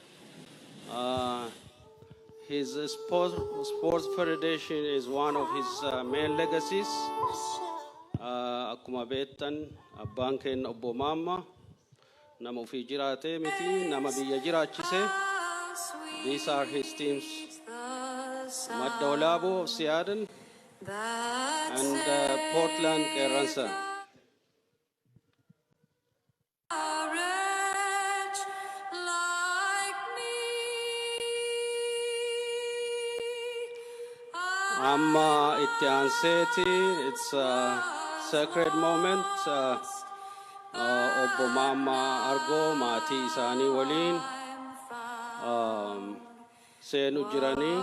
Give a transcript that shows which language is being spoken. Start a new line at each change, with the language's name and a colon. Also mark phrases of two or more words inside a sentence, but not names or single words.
English: His sports federation is one of his main legacies.
Oromo: Akkuma beektan abbaan keenya obbo Maammaa nama ofii jiraate miti nama biyya jiraachise.
English: These are his teams: Madda Walaaboo of Seattle and Portland Qeerransa.
Oromo: Amma itti aanseeti,
English: it's a sacred moment.
Oromo: Obbo Maammaa Argoo maatii isaanii waliin seenu jiranii.